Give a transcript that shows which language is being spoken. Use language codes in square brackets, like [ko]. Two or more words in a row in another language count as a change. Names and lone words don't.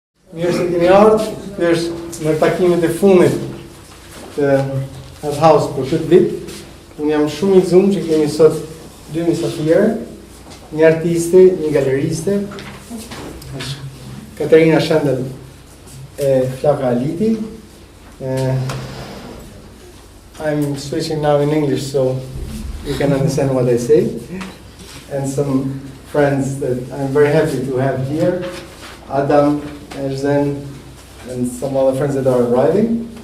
[sq] Mirë se keni ardhur, është në takimet e fundit të House për këtë vit. Unë jam shumë i gëzuar që kemi sot dy mysafirë, një artiste, një galeriste, Katharina Schendl e Flaka Haliti. [en] I'm switching now in English so you can understand what I say. And some friends that I'm very happy to have here, Adam, Erzen, and some other friends that are arriving.